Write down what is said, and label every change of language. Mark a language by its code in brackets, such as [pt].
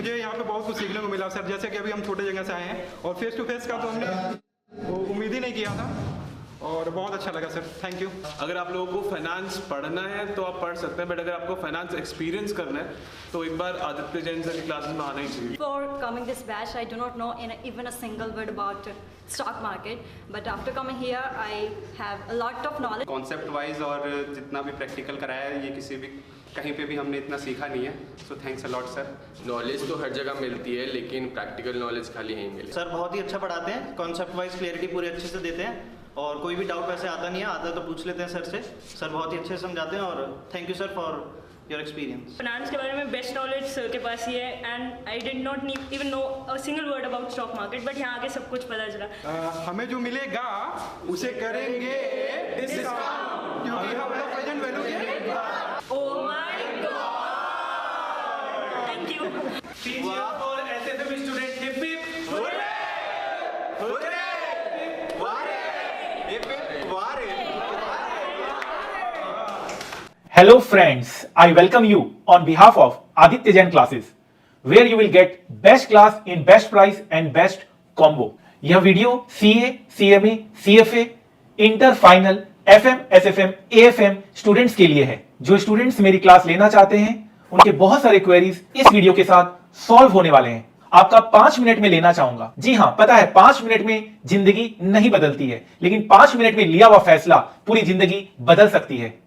[hi] मुझे यहाँ पे बहुत कुछ सीखने को मिला सर, जैसे कि अभी हम छोटे जगह से आए हैं और फेस टू फेस का तो हमने उम्मीद ही नहीं किया था, और बहुत अच्छा लगा सर, [en] Thank you. [hi] अगर आप लोगों को फाइनेंस पढ़ना है तो आप पढ़ सकते हैं, बट अगर आपको फाइनेंस एक्सपीरियंस करना है तो एक बार आदित्य जैन सर की क्लासेस में आना ही चाहिए। [en] Before coming this batch, I do not know even a single word about stock market, but after coming here, I have a lot of knowledge. [hi] Concept wise और जितना भी प्रैक्टिकल कराया है, ये किसी भी कहीं पे भी हमने इतना सीखा नहीं है, [en] So thanks a lot sir. [hi] Knowledge तो हर जगह मिलती है, लेकिन प्रैक्टिकल नॉलेज खाली यहीं मिले। सर बहुत ही अच्छा पढ़ाते हैं, कॉन्सेप्ट वाइज क्लियरिटी पूरी अच्छे से देते हैं, और कोई भी डाउट वैसे आता नहीं है, आता तो पूछ लेते हैं सर से। सर बहुत ही अच्छे से समझाते हैं, और [en] Thank you sir for your experience. [hi] Finance के बारे में बेस्ट नॉलेज सर के पास ही है [en] and I did not even know a single word about stock market, [hi] but यहाँ आके सब कुछ पता चला। हमें जो मिलेगा उसे करेंगे डिस्काउंट, क्योंकि हम लोग प्रेजेंट वैल्यू के। [en] Oh my god, thank you. PGR और SFM student hip hip hurray, hurray, hurray, hip hip hurray. Hello friends, I welcome you on behalf of Aditya Jain classes, where you will get best class in best price and best combo. [hi] यह video CA, CMA, CFA, inter final, FM, SFM, AFM students के लिए है। जो students मेरी class लेना चाहते हैं, उनके बहुत सारे क्वेरीज इस वीडियो के साथ सॉल्व होने वाले हैं। आपका 5 मिनट में लेना चाहूंगा। जी हाँ, पता है 5 मिनट में जिंदगी नहीं बदलती है, लेकिन 5 मिनट में लिया हुआ फैसला पूरी जिंदगी बदल सकती है।